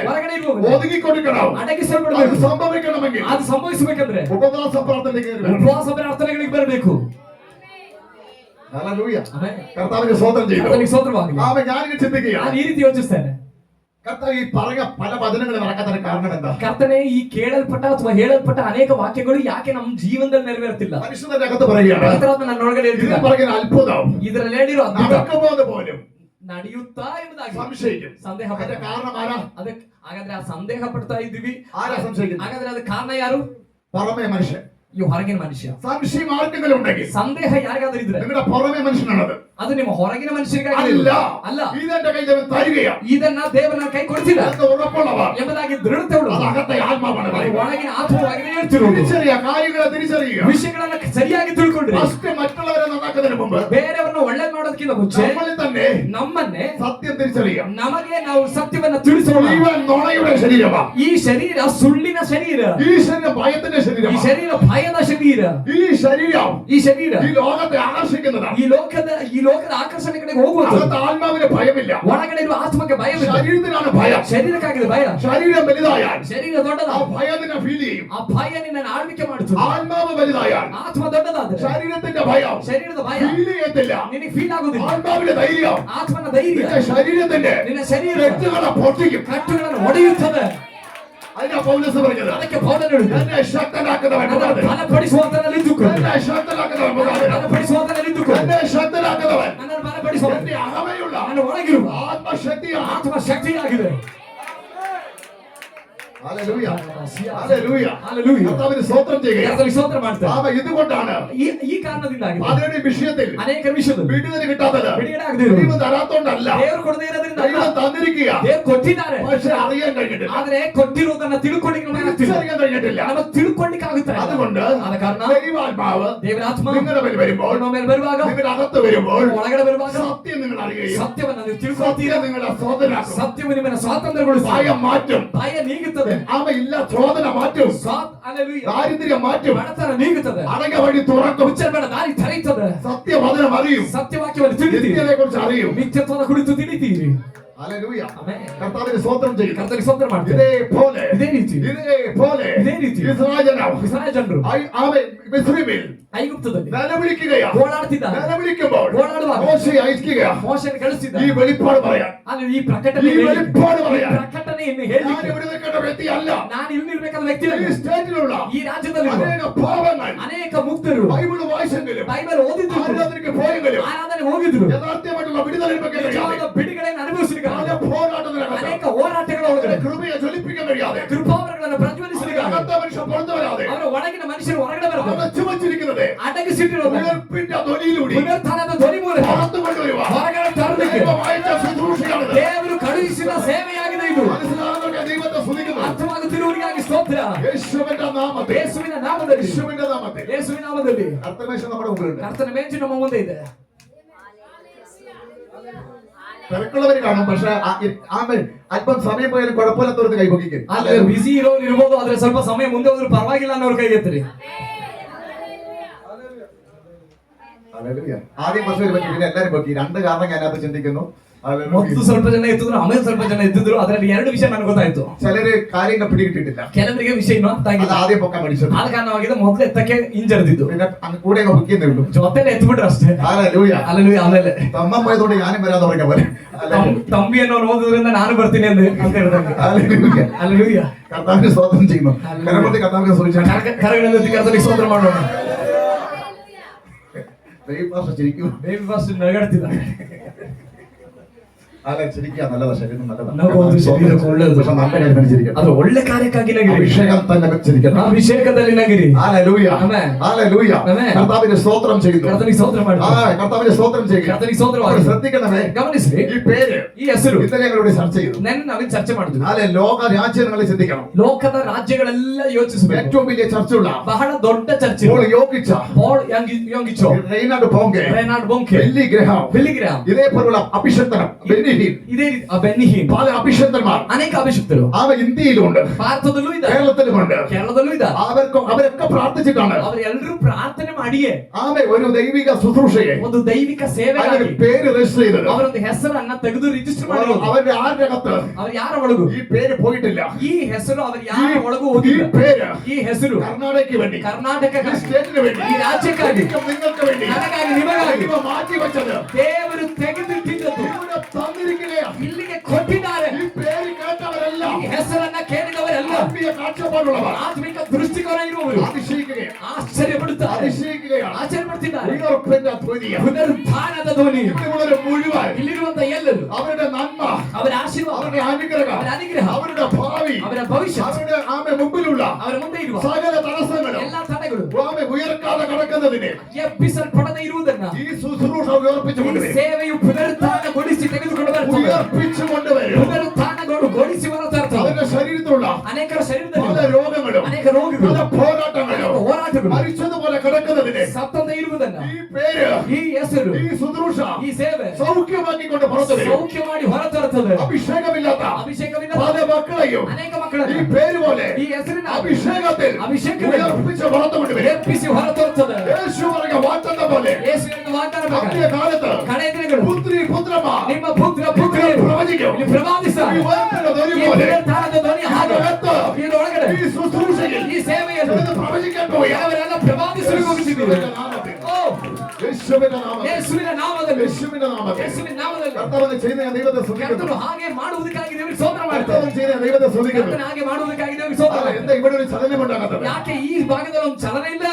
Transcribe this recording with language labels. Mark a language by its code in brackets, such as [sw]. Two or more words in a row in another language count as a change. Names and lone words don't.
[kn] ಹೊರಗಡೆ ಇರುವವನು [ml] ഒതുങ്ങിക്കൊടുക്കണം. അത് [kn] ಅಡಗಿಸಲ್ಪಡಬೇಕು. [ml] സംഭവിക്കണമെങ്കിൽ [kn] ಅದು ಸಂಭವಿಸಬೇಕಂದ್ರೆ [ml] ഉപവാസ പ്രാർത്ഥനയ്ക്ക് കയറി വരണം. [kn] ಉಪವಾಸ ಪ್ರಾರ್ಥನೆಗಳಿಗೆ ಬರಬೇಕು. [ml] ഹല്ലേലൂയ. [kn] ಆಮೆನ್. [ml] കർത്താവിനെ സ്തോത്രം ചെയ്തു. [kn] ಕರ್ತನಿಗೆ ಸ್ತೋತ್ರವಾಗಲಿ. [ml] ആമേൻ. ഞാനിങ്ങനെ ചിന്തിക്കുകയാണ്, [kn] ನಾನು ಈ ರೀತಿ ಯೋಚಿಸ್ತೇನೆ. [ml] കർത്താവ് ഈ പറഞ്ഞ പല വചനങ്ങൾ നടക്കാത്തതിന് കാരണം എന്താ? [kn] ಕರ್ತನೆ ಈ ಕೇಳಲ್ಪಟ್ಟ ಅಥವಾ ಹೇಳಲ್ಪಟ್ಟ ಅನೇಕ ವಾಕ್ಯಗಳು ಯಾಕೆ ನಮ್ಮ ಜೀವನದಲ್ಲಿ ನೆರವೇರ್ತಿಲ್ಲ? [ml] മനുഷ്യന്റെ അകത്ത് പറയുകയാണ്, [kn] ಪವಿತ್ರಾತ್ಮ ನನ್ನೊಳಗಡೆ [ml] ഇതിൽ [kn] ಹೇಳ್ತಿದ್ದಾರೆ, [ml] പറയുന്ന അത്ഭുതം [kn] ಇದರಲ್ಲಿ ಹೇಳಿರೋ ಅದ್ಭುತ [ml] നടക്കുമോന്ന് പോലും [kn] ನಡೆಯುತ್ತಾ ಎಂಬುದಾಗಿ [ml] സംശയിക്കും. [kn] ಸಂದೇಹ [ml] അതിന്റെ [kn] ಪಡ್ತಾರೆ. [ml] കാരണം ആരാ? [kn] ಅದಕ್ಕೆ ಹಾಗಾದ್ರೆ ಆ ಸಂದೇಹ ಪಡ್ತಾ ಇದ್ದೀವಿ, [ml] ആരാ സംശയിക്കുന്നത്? [kn] ಹಾಗಾದ್ರೆ ಅದಕ್ಕೆ ಕಾರಣ ಯಾರು? [ml] പുറമേ മനുഷ്യൻ. [kn] ಈ ಹೊರಗಿನ ಮನುಷ್ಯ. [ml] സംശയം ആർക്കെങ്കിലും ഉണ്ടെങ്കിൽ [kn] ಸಂದೇಹ ಯಾರಿಗಾದ್ರೂ ಇದ್ರೆ [ml] നിങ്ങളുടെ പുറമേ മനുഷ്യനാണത്. [kn] ಅದು ನಿಮ್ಮ ಹೊರಗಿನ ಮನುಷ್ಯರಿಗಾಗಿ [ml] അല്ല, [kn] ಅಲ್ಲ, [ml] ഇതെന്റെ കയ്യിൽ ദൈവം തരികയാ [kn] ಇದನ್ನ ದೇವರ ಕೈ ಕೊಡ್ತಿಲ್ಲ [ml] എന്ന് ഉറപ്പുള്ളവർ [kn] ಎಂಬುದಾಗಿ ದೃಢತೆ [ml] അത് [kn] ಉಳ್ಳವರು. [ml] അകത്തെ ആത്മാവാണ് [kn] ಅದು [ml] പറയുന്നത്. [kn] ಒಳಗಿನ ಆತ್ಮವಾಗಿ ಹೇಳ್ತಿರೋದು. [ml] തിരിച്ചറിയുക, കാര്യങ്ങളെ തിരിച്ചറിയുക. [kn] ವಿಷಯಗಳನ್ನ ಸರಿಯಾಗಿ ತಿಳ್ಕೊಂಡ್ರಿ [ml] ഫസ്റ്റ് മറ്റുള്ളവരെ നന്നാക്കുന്നതിന് മുമ്പ് [kn] ಬೇರೆಯವ್ರನ್ನ ಒಳ್ಳೇದ್ ಮಾಡೋದಕ್ಕಿಂತ ಮುಂಚೆ [ml] നമ്മളിൽ തന്നെ [kn] ನಮ್ಮನ್ನೇ [ml] സത്യം തിരിച്ചറിയുക. [kn] ನಮಗೆ ನಾವು ಸತ್ಯವನ್ನ ತಿಳಿಸೋಣ. [ml] ജീവൻ നുണയുടെ ശരീരമാ. [kn] ಈ ಶರೀರ ಸುಳ್ಳಿನ ಶರೀರ, [ml] ഈ ശരീരം ഭയത്തിന്റെ [kn] ಈ [ml] ശരീരമാ. [kn] ಶರೀರ ಭಯದ ಶರೀರ, [ml] ഈ ശരീരം [kn] ಈ ಶರೀರ [ml] ഈ ലോകത്തെ ആകർഷിക്കുന്നതാണ്. [kn] ಈ ಲೋಕದ ಆಕರ್ಷಣೆ ಕಡೆಗೆ ಹೋಗುವುದು. [ml] അകത്ത് ആത്മാവിന് ഭയമില്ല, [kn] ಒಳಗಡೆ ಇರುವ ಆತ್ಮಕ್ಕೆ ಭಯವಿಲ್ಲ, [ml] ശരീരത്തിനാണ് ഭയം. [kn] ಶರೀರಕ್ಕಾಗಿದೆ ಭಯ. [ml] ശരീരം വലുതായാൽ [kn] ಶರೀರ [ml] ആ [kn] ದೊಡ್ಡದಾದ [ml] ഭയം നിന്നെ ഫീൽ ചെയ്യും. [kn] ಆ ಭಯ ನಿನ್ನನ್ನು ಆಳ್ವಿಕೆ ಮಾಡುತ್ತದೆ. [ml] ആത്മാവ് വലുതായാൽ [kn] ಆತ್ಮ ದೊಡ್ಡದಾದ್ರೆ [ml] ശരീരത്തിന്റെ ഭയം [kn] ಶರೀರದ ಭಯ [ml] ഫീൽ ചെയ്യത്തില്ല. [kn] ನಿನಗೆ ಫೀಲ್ ಆಗುದಿಲ್ಲ. [ml] ആത്മാവിന്റെ ധൈര്യം [kn] ಆತ್ಮನ ಧೈರ್ಯ [ml] നിന്റെ ശരീരത്തിന്റെ [kn] ನಿನ್ನ ಶರೀರ [ml] രക്തങ്ങളെ പൊട്ടിക്കും. [kn] ಕಟ್ಟುಗಳನ್ನು ಒಡೆಯುತ್ತದೆ. [ml] അതിനാ പൗലോസ് പറഞ്ഞത്, [kn] ಅದಕ್ಕೆ ಪೌಲನು ಹೇಳಿದ, [ml] എന്നെ ശക്തനാക്കുന്നവൻ [kn] ಅದನ್ನು [ml] മുഖാന്തരം. [kn] ಬಲಪಡಿಸುವಂತನಲ್ಲಿ ನಿಂತುಕೊಂಡು, [ml] എന്നെ ശക്തനാക്കുന്നവൻ മുഖാന്തരം. [kn] ಬಲಪಡಿಸುವಂತನಲ್ಲಿ ನಿಂತುಕೊಂಡು, [ml] എന്നെ ശക്തനാക്കുന്നവൻ [kn] ನನ್ನನ್ನು ಬಲಪಡಿಸುವ [ml] എന്റെ അകമയുള്ള [kn] ನನ್ನ ಒಳಗಿರುವ [ml] ആത്മശക്തിയാണ്. [kn] ಆತ್ಮ ಶಕ್ತಿಯಾಗಿದೆ. [ml] ഹല്ലേലൂയ, ഹല്ലേലൂയ. [kn] Hallelujah. [ml] കർത്താവിന് സ്തോത്രം ചെയ്യുക. [kn] ಕರ್ತನಿಗೆ ಸ್ತೋತ್ರ ಮಾಡ್ತಾರೆ. [ml] ആമ ഇതുകൊണ്ടാണ് [kn] ಈ ಕಾರಣದಿಂದಾಗಿ [ml] പലരുടെ വിഷയത്തിൽ [kn] ಅನೇಕ ವಿಷಯದಲ್ಲಿ [ml] വിടുതല കിട്ടാത്തത് [kn] ಬಿಡುಗಡೆ ಆಗದಿರೋದು [ml] ദൈവം തരാത്തോണ്ടല്ല, [kn] ದೇವರು ಕೊಡದೇ ಇರೋದ್ರಿಂದ ಅಲ್ಲ. [ml] ദൈവം തന്നിരിക്കുക. [kn] ದೇವರು ಕೊಟ್ಟಿದ್ದಾರೆ, [ml] പക്ഷെ അറിയാൻ കഴിഞ്ഞിട്ടില്ല, [kn] ಆದ್ರೆ ಕೊಟ್ಟಿರೋದನ್ನ ತಿಳ್ಕೊಳ್ಳಿಕ್ಕೆ ನಮಗೆ ಆಗ್ತಿಲ್ಲ. [ml] തിരിച്ചറിയാൻ കഴിഞ്ഞിട്ടില്ല. [kn] ನಮಗೆ ತಿಳ್ಕೊಳ್ಳಿಕ್ಕೆ ಆಗುತ್ತೆ. [ml] അതുകൊണ്ട് [kn] ಆದ ಕಾರಣ [ml] ദൈവാത്മാവ് [kn] ದೇವರ ಆತ್ಮ [ml] നിങ്ങളുടെ മേൽ വരുമ്പോൾ, [kn] ನಿಮ್ಮ ಮೇಲೆ ಬರುವಾಗ, [ml] നിങ്ങളുടെ അകത്ത് വരുമ്പോൾ [kn] ನಿಮ್ಮ ಒಳಗಡೆ ಬರುವಾಗ [ml] സത്യം നിങ്ങൾ അറിയുകയും [kn] ಸತ್ಯವನ್ನ ನೀವು ತಿಳ್ಕೊಳ್ತೀರಾ. [ml] സത്യം നിങ്ങളെ സ്വതന്ത്രരാക്കും. [kn] ಸತ್ಯವು ನಿಮ್ಮನ್ನ ಸ್ವಾತಂತ್ರ್ಯಗೊಳಿಸಿ [ml] ഭയം മാറ്റും. [kn] ಭಯ ನೀಗುತ್ತದೆ. [ml] ആമ ഇല്ല, ചോദന മാറ്റും. [kn] Hallelujah. [ml] ദാരിദ്ര്യം മാറ്റും. [kn] ಬಡತನ ನೀಗುತ್ತದೆ. [ml] അടങ്ങ വഴി തുറക്കും. [kn] ಮುಚ್ಚಲ್ಪಡ ದಾರಿ ತೆರೆಯುತ್ತದೆ. [ml] സത്യവചനം അറിയും. [kn] ಸತ್ಯವಾಕ್ಯವನ್ನು ತಿಳಿತೀರಿ. [ml] നിത്യതയെ കുറിച്ച് അറിയും. [kn] ನಿತ್ಯತ್ವದ ಕುರಿತು ತಿಳಿತೀರಿ. [ml] ഹല്ലേലൂയ. [kn] ಆಮೆನ್. [ml] കർത്താവിന് സ്തോത്രം ചെയ്യുക. [kn] ಕರ್ತನಿಗೆ ಸ್ತೋತ್ರ ಮಾಡ್ತೀರಿ. [ml] ഇതേപോലെ [kn] ಇದೇ ರೀತಿ [ml] ഇതേപോലെ [kn] ಇದೇ ರೀತಿ [ml] ഇസ്രായേൽ ജനം [kn] ಇಸ್ರಾಯೇಲ್ ಜನರು [ml] ആമേൻ മിസ്രൈമിൽ [kn] ಐಗುಪ್ತದಲ್ಲಿ [ml] നിലവിളിക്കുകയാ. [kn] ಓಡಾಡ್ತಿದ್ದಾರೆ. [ml] നിലവിളിക്കുമ്പോൾ [kn] ಓಡಾಡುವಾಗ [ml] മോശയെ അയക്കുകയാ. [kn] ಮೋಶೆಯನ್ನು [ml] ഈ [kn] ಕಳಿಸಿದ್ದಾರೆ. [ml] വെളിപ്പാട് പറയാൻ, [kn] ಅಲ್ಲಿ ಈ ಪ್ರಕಟಣೆ [ml] ഈ വെളിപ്പാട് പറയാൻ [kn] ಪ್ರಕಟಣೆಯನ್ನು [ml] ഞാൻ [kn] ಹೇಳಲಿಕ್ಕೆ [ml] ഇവിടെ നിൽക്കേണ്ട വ്യക്തിയല്ല. [kn] ನಾನು ಇಲ್ಲಿ ನಿಲ್ಬೇಕಾದ ವ್ಯಕ್ತಿ [ml] ഈ [kn] ಅಲ್ಲ. [ml] സ്റ്റേറ്റിലുള്ള [kn] ಈ ರಾಜ್ಯದಲ್ಲಿ [ml] അനേക പാവങ്ങൾ [kn] ಅನೇಕ ಮುಕ್ತರು [ml] ബൈബിൾ വായിച്ചെങ്കിലും [kn] ಬೈಬಲ್ ಓದಿದ್ರು, [ml] ആരാധനയ്ക്ക് പോയെങ്കിലും [kn] ಆರಾಧನೆ ಹೋಗಿದ್ರು, [ml] യഥാർത്ഥമായിട്ടുള്ള വിടുതല ലഭിക്കാൻ കഴിയാതെ [kn] ನಿಜವಾದ ಬಿಡುಗಡೆಯನ್ನು ಅನುಭವಿಸಲಿಕ್ಕೆ [ml] പല പോരാട്ടത്തിനകത്ത് [kn] ಅನೇಕ ಹೋರಾಟಗಳ ಒಳಗಡೆ [ml] കൃപയെ ജ്വലിപ്പിക്കാൻ കഴിയാതെ [kn] ಕೃಪಾವರಗಳನ್ನು ಪ್ರಜ್ವಲಿಸಲಿಕ್ಕೆ [ml] അകത്ത മനുഷ്യൻ പുറത്തു വരാതെ [kn] ಅವರ ಒಳಗಿನ ಮನುಷ್ಯರು ಹೊರಗಡೆ ಬರಬೇಕು. [ml] അടച്ചു വച്ചിരിക്കുന്നത് [kn] ಅಡಗಿಸಿಟ್ಟಿರೋದು [ml] ഉയർപ്പിന്റെ ധ്വനിയിലൂടെ [kn] ಪುನರುತ್ಥಾನದ ಧ್ವನಿ ಮೂಲಕ [ml] പുറത്തു കൊണ്ടുവരുവാൻ [kn] ಹೊರಗಡೆ ತರಲಿಕ್ಕೆ [ml] ദൈവം അയച്ച ശുശ്രൂഷയാണിത്. [kn] ದೇವರು ಕಳುಹಿಸಿದ ಸೇವೆಯಾಗಿದೆ ಇದು. [ml] മനസ്സിലാകുന്നവർക്ക് ദൈവത്തെ സ്തുതിക്കുന്നു. [kn] ಅರ್ಥವಾಗುತ್ತಿರುವವರಿಗಾಗಿ ಸ್ತೋತ್ರ. [ml] യേശുവിന്റെ നാമത്തിൽ, [kn] ಯೇಸುವಿನ ನಾಮದಲ್ಲಿ, [ml] യേശുവിന്റെ നാമത്തിൽ [kn] ಯೇಸುವಿನ ನಾಮದಲ್ಲಿ [ml] അർത്ഥമേശം നമ്മുടെ മുമ്പിലുണ്ട്. [kn] ಕರ್ತನ ಮೇಜು ನಮ್ಮ ಮುಂದೆ ಇದೆ. [ml] തിരക്കുള്ളവർ കാണും, പക്ഷെ അല്പം സമയം പോയാലും കുഴപ്പമില്ലാത്തവർക്ക് കൈപൊക്കിക്കും. [kn] ಆದ್ರೆ ಬಿಸಿ ಇರೋರು ಇರ್ಬೋದು, ಆದ್ರೆ ಸ್ವಲ್ಪ ಸಮಯ ಮುಂದೆ ಹೋದ್ರು ಪರವಾಗಿಲ್ಲ ಅನ್ನೋರು ಕೈಗೆತ್ತರಿ. [ml] ഹല്ലേലൂയ. ആദ്യം കുറച്ച് പേര് പറ്റി, പിന്നെ എല്ലാവരും പൊക്കി. രണ്ട് കാരണം ഞാൻ അതിനകത്ത് ചിന്തിക്കുന്നു. ഹല്ലേലൂയ. [kn] ಮೊದಲು ಸ್ವಲ್ಪ ಜನ ಎತ್ತಿದ್ರು, ಆಮೇಲೆ ಸ್ವಲ್ಪ ಜನ ಎತ್ತಿದ್ರು. ಅದರಲ್ಲಿ ಎರಡು ವಿಷಯ ನನಗೆ ಗೊತ್ತಾಯ್ತು. [ml] ചിലര് കാര്യങ്ങൾ പിടികിട്ടിട്ടില്ല, [kn] ಕೆಲವರಿಗೆ ವಿಷಯ ಇನ್ನೂ ಅರ್ಥ [ml] അത് [kn] ಆಗಿಲ್ಲ. [ml] ആദ്യം പൊക്കാൻ പഠിച്ചത്. [kn] ಆದ ಕಾರಣವಾಗಿದೆ ಮೊದಲು ಎತ್ತಕ್ಕೆ ಹಿಂಜರಿದಿದ್ದು, [ml] പിന്നെ അങ്ങ് കൂടെ അങ്ങ് പൊക്കിയേ ഉള്ളൂ. [kn] ಜೊತೆಲೆ ಎತ್ಬಿಟ್ರು ಅಷ್ಟೇ. [ml] ഹല്ലേലൂയ. [kn] ಅಲ್ಲೂ ಆಮೇಲೆ [ml] തമ്മ പോയതുകൊണ്ട് ഞാനും വരാൻ തുടങ്ങിയ പോലെ. [kn] ತಂಬಿಯನ್ನು ಓದೋದ್ರಿಂದ ನಾನು ಬರ್ತೀನಿ ಅಂತ ಹೇಳಿದಂಗೆ. [ml] ഹല്ലേലൂയ. [kn] ಅಲ್ಲೂಯ್ಯ. [ml] കർത്താവിന് സ്തോത്രം ചെയ്യുന്നു. കരമൊത്തി കർത്താവിനെ സ്തുതിച്ചാണ്. [kn] ಕರಗಳಲ್ಲಿ ಕರ್ತನಿಗೆ ಸ್ತೋತ್ರ ಮಾಡೋಣ. [ml] ദൈവഭാഷ ചിരിക്കും. [en] baby first [kn] ನಗಾಡ್ತಿದ್ದಾರೆ. [ml] അല്ല, ചിരിക്കുക നല്ലതാ, ശരീരം നല്ലതാ. [kn] ನಗೋದು ಶರೀರಕ್ಕೆ ಒಳ್ಳೆಯದು. [ml] പക്ഷെ നല്ല കാര്യത്തിന് ചിരിക്കണം. [kn] ಅದು ಒಳ್ಳೆ ಕಾರ್ಯಕ್ಕಾಗಿ ನಗಿರಿ. [ml] അഭിഷേകം തന്നെ ചിരിക്കണം. [kn] ಅಭಿಷೇಕದಲ್ಲಿ ನಗಿರಿ. [ml] ഹല്ലേലൂയ. ആമേൻ. ഹല്ലേലൂയ. ആമേൻ. കർത്താവിന് സ്തോത്രം ചെയ്യുന്നു. [kn] ಕರ್ತನಿಗೆ ಸ್ತೋತ್ರ ಮಾಡಿ. [ml] കർത്താവിന് സ്തോത്രം ചെയ്യുക. [kn] ಕರ್ತನಿಗೆ ಸ್ತೋತ್ರ [ml] അപ്പോൾ [kn] ಮಾಡಿ. [ml] ശ്രദ്ധിക്കണമേ, [kn] ಗಮನಿಸಿ, [ml] ഈ പേര് [kn] ಈ ಹೆಸರು [ml] ഇന്നലെ ഞങ്ങളിവിടെ ചർച്ച ചെയ്തു. [kn] ನೆನ್ನೆ ನಾವೇ ಚರ್ಚೆ ಮಾಡಿದ್ವಿ. [ml] അല്ലെ, ലോക രാജ്യങ്ങളെ ചിന്തിക്കണം. [kn] ಲೋಕದ ರಾಜ್ಯಗಳೆಲ್ಲ ಯೋಚಿಸಬೇಕು. [ml] ഏറ്റവും വലിയ ചർച്ചയുള്ള [kn] ಬಹಳ ದೊಡ್ಡ ಚರ್ಚೆ. [ml] പോൾ യോഗിച്ച, [kn] ಪಾಲ್ ಯೋಂಗಿಚೋ, [ml] റെയ്നാർഡ് ബോങ്കെ, [kn] ರೆನಾಲ್ಡ್ ಬೊಂಕೆ, [ml] ബില്ലി ഗ്രഹാം, [kn] ಬಿಲ್ಲಿಗ್ರಾಮ್, [ml] ഇതേപോലുള്ള അഭിഷക്തനം, ബെന്നിഹീൻ, [kn] ಇದೇ ರೀತಿ ಬೆನ್ನಿಹೀನ್, [ml] പല അഭിഷക്തന്മാർ [kn] ಅನೇಕ ಅಭಿಷಕ್ತರು [ml] അവ ഇന്ത്യയിലുണ്ട്, [kn] ಭಾರತದಲ್ಲೂ ಇದ್ದಾರೆ, [ml] കേരളത്തിലുമുണ്ട്. [kn] ಕೇರಳದಲ್ಲೂ ಇದ್ದಾರೆ. [ml] അവരൊക്കെ പ്രാർത്ഥിച്ചിട്ടാണ് [kn] ಅವರೆಲ್ಲರೂ ಪ್ರಾರ್ಥನೆ ಮಾಡಿಯೇ [ml] ആമേ ഒരു ദൈവിക ശുശ്രൂഷയെ, [kn] ಒಂದು ದೈವಿಕ ಸೇವೆಗಾಗಿ [ml] അതിന്റെ പേര് രജിസ്റ്റർ ചെയ്തത്. [kn] ಅವರೊಂದು ಹೆಸರನ್ನ ತೆಗೆದು ರಿಜಿಸ್ಟರ್ ಮಾಡಿರೋದು. [ml] അവരുടെ ആരുടെ അകത്ത് [kn] ಅವ್ರು ಯಾರ ಒಳಗೂ [ml] ഈ പേര് പോയിട്ടില്ല. [kn] ಈ ಹೆಸರು ಅವ್ರ ಯಾರ ಒಳಗೂ [ml] ഈ [kn] ಹೋಗಿಲ್ಲ. [ml] പേര് [kn] ಈ ಹೆಸರು [ml] കർണാടകയ്ക്ക് വേണ്ടി, [kn] ಕರ್ನಾಟಕ [ml] ഈ സ്റ്റേറ്റിന് വേണ്ടി, [kn] ಈ ರಾಜ್ಯಕ್ಕಾಗಿ, [ml] നിങ്ങൾക്ക് വേണ്ടി, [kn] ನನಗಾಗಿ, ನಿಮಗಾಗಿ [ml] ദൈവം മാറ്റി വെച്ചത് [kn] ದೇವರು ತೆಗೆದಿಟ್ಟಿದ್ದದ್ದು [ml] ഇവിടെ തന്നിരിക്കുകയാണ്. [kn] ಇಲ್ಲಿಗೆ ಕೊಟ್ಟಿದ್ದಾರೆ. [ml] ഈ പേര് കാഴ്ചപ്പാടുള്ളവർ [kn] ಆತ್ಮಿಕ ದೃಷ್ಟಿಕೋನ ಇರುವವರು [ml] അതിശയിക്കുകയാണ് [kn] ಆಶ್ಚರ್ಯಪಡುತ್ತಾರೆ [ml] അതിശയിക്കുകയാണ് [kn] ಆಶ್ಚರ್ಯಪಡ್ತಿದ್ದಾರೆ [ml] ഉയർപ്പിന്റെ ധ്വനിയാണ് [kn] ಪುನರುತ್ಥಾನದ ಧ್ವನಿ [ml] ഇവിടെയുള്ളവരെ മുഴുവൻ [kn] ಇಲ್ಲಿರುವಂತ ಎಲ್ಲರೂ [ml] അവരുടെ നന്മ [kn] ಅವರ ಆಶೀರ್ವಾದ [ml] അവരുടെ അനുഗ്രഹം [kn] ಅವರ ಅನುಗ್ರಹ [ml] അവരുടെ ഭാവി [kn] ಅವರ ಭವಿಷ್ಯ [ml] അവരുടെ ആമെ മുമ്പിലുള്ള [kn] ಅವರ ಮುಂದೆ ಇರುವ [ml] സകല തടസ്സങ്ങളും [kn] ಎಲ್ಲಾ ತಡೆಗಳು [ml] ആമെ ഉയർക്കാതെ കടക്കുന്നതിന് [kn] ಎಬ್ಬಿಸಲ್ಪಡದೆ ಇರುವುದನ್ನ [ml] ഈ ശുശ്രൂഷ ഉയർപ്പിച്ചുകൊണ്ട് [kn] ಈ ಸೇವೆಯು ಪುನರುತ್ಥಾನಗೊಳಿಸಿ ತೆಗೆದುಕೊಂಡು ಬರ್ತದೆ [ml] ഉയർപ്പിച്ചുകൊണ്ട് വരും [kn] ಪುನರುತ್ಥಾನಗೊಳಿಸಿ ಹೊರತರ್ತದೆ [ml] അവരുടെ ശരീരത്തിലുള്ള [kn] ಅನೇಕರ [ml] പല [kn] ಶರೀರದಲ್ಲಿ [ml] രോഗങ്ങളും [kn] ಅನೇಕ ರೋಗಗಳು [ml] പല പോരാട്ടങ്ങളും [kn] ಹೋರಾಟಗಳು [ml] മരിച്ചതുപോലെ കിടക്കുന്നതിന് [kn] ಸತ್ತಂತೆ ಇರುವುದನ್ನ [ml] ഈ പേര് [kn] ಈ ಹೆಸರು [ml] ഈ ശുശ്രൂഷ [kn] ಈ ಸೇವೆ [ml] സൗഖ്യമാക്കിക്കൊണ്ട് പുറത്തു വരും [kn] ಸೌಖ್ಯ ಮಾಡಿ ಹೊರತರುತ್ತದೆ [ml] അഭിഷേകമില്ലാത്ത [kn] ಅಭಿಷೇಕವಿಲ್ಲ [ml] പല മക്കളെയും [kn] ಅನೇಕ [ml] ഈ [kn] ಮಕ್ಕಳನ್ನು [ml] പേര് പോലെ [kn] ಈ ಹೆಸರಿನ [ml] അഭിഷേകത്തിൽ [kn] ಅಭಿಷೇಕವಿಲ್ಲ [ml] ഉയർപ്പിച്ച് പുറത്തു കൊണ്ടുവരും [kn] ಎಬ್ಬಿಸಿ ಹೊರತರುತ್ತದೆ [ml] യേശു പറഞ്ഞ വാഗ്ദത്തം പോലെ [kn] ಯೇಸುವಿನ ವಾಗ್ದಾನ ಪ್ರಕಾರ [ml] അന്ത്യ കാലത്ത് [kn] ಕಡೆ ದಿನಗಳು [ml] പുത്രി പുത്രന്മാർ [kn] ನಿಮ್ಮ ಪುತ್ರ ಪುತ್ರಿಯರು [ml] പ്രവചിക്കും [kn] ಇಲ್ಲಿ ಪ್ರವಾದಿಸುತ್ತಾರೆ. [ml] ഈ ഉയർപ്പിന്റെ ധ്വനി [kn] ಈ [ml] പോലെ [kn] ಪುನರುತ್ಥಾನದ ಧ್ವನಿ ಹಾಗೆ [ml] ഇതിനകത്ത് [kn] ಇದರೊಳಗಡೆ [ml] ഈ ശുശ്രൂഷയിൽ [kn] ಈ ಸೇವೆಯನ್ನು [ml] ഇത് പ്രവചിക്കാൻ പോവുകയാണ്. [kn] ಅವರೆಲ್ಲ ಪ್ರವಾದಿಸಲು ಹೋಗುತ್ತಿದ್ದೀವಿ. [ml] യേശുവിന്റെ നാമത്തിൽ [kn] ಓ [ml] യേശുവിന്റെ നാമത്തിൽ [kn] ಯೇಸುವಿನ ನಾಮದಲ್ಲಿ [ml] യേശുവിന്റെ നാമത്തിൽ [kn] ಯೇಸುವಿನ ನಾಮದಲ್ಲಿ [ml] കർത്താവിനെ ചെയ്യുന്ന ഞാൻ ദൈവത്തെ സ്തുതിക്കുന്നു. [kn] ಕರ್ತನು ಹಾಗೆ ಮಾಡುವುದಕ್ಕಾಗಿ ದೇವರಿಗೆ ಸ್ತೋತ್ರ ಮಾಡ್ತಾರೆ. [ml] കർത്താവിനെ ചെയ്യുന്ന ഞാൻ ദൈവത്തെ സ്തുതിക്കുന്നു. [kn] ಕರ್ತನು ಹಾಗೆ ಮಾಡುವುದಕ್ಕಾಗಿ ದೇವರಿಗೆ ಸ್ತೋತ್ರ [ml] അല്ല, [kn] ಮಾಡ್ತಾರೆ. [ml] എന്താ ഇവിടെ ഒരു ചലനമുണ്ടാകാത്തത്? [kn] ಯಾಕೆ ಈ ಭಾಗದಲ್ಲಿ ಒಂದು ಚಲನೆ ಇಲ್ಲ?